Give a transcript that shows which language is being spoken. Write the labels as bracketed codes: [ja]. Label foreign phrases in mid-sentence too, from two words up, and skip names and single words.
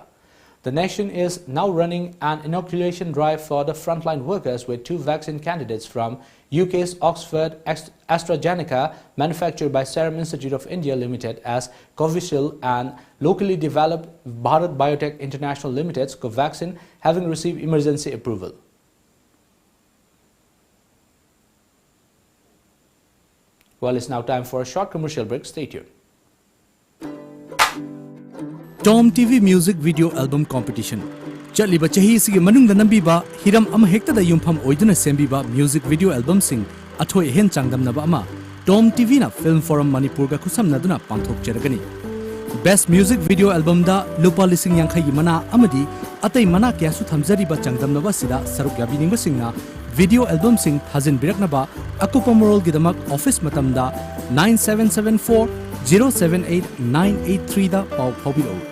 [en] The nation is now running an inoculation drive for the frontline workers with 2 vaccine candidates from UK's Oxford AstraZeneca, manufactured by Serum Institute of India Limited as Covishield, and locally developed Bharat Biotech International Limited's Covaxin, having received emergency approval. Well, it's now time for a short commercial break. Stay tuned. TOMTV Music Video Album Competition. [mni] Chaliba chahi sigi manungda nambiba hiram ama hekta da yumpham oiduna sembiba [en] music video album [mni] sing athoi hen changdamnaba ama TOMTV na Film Forum Manipur ga khusamnaduna panthok cheragani. Best Music [en] Video Album [mni] da lupa lising yang khayi mana amadi atai mana kya su thamjariba changdamnaba sida saruk yabininga singna video album sing thazin biraknaba akupa moral gidamak office matamda 9774 078 983 da pau phobilo.